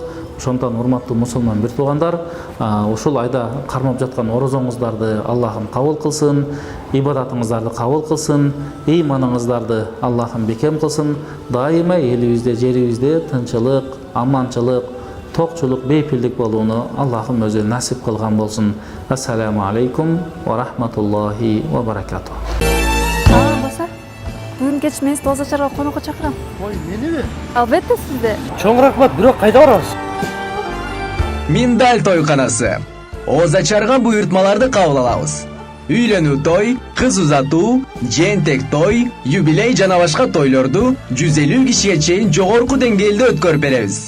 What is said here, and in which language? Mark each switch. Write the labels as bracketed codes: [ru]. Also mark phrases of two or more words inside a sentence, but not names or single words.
[ky] Ошондон урматтуу мусулман бир туугандар, ушул айда кармап жаткан орозоңуздарды Аллахым кабыл кылсын, ибадатыңыздарды кабыл кылсын, ыйманыңыздарды Аллахым бекем кылсын, дайыма элибизде, жерибизде тынчылык, аманчылык, токчулук, бейпилдик болууну Аллахым өзү насип кылган болсун. [ar] السلام عليكم ورحمة الله وبركاته. [ky] Баса, бүгүн кеч мен сизди озачарга конокко чакырам. Ой, мени? Албетте сизди. Чоң рахмат, бирок кайда барабыз? Миндаль тойканасы. Озачарга буйртмаларды кабыл алабыз. Үйлөнүү той, кыз узатуу, жентек той, юбилей жана башка тойлорду 150 кишиге чейин жогорку деңгээлде өткөрүп беребиз.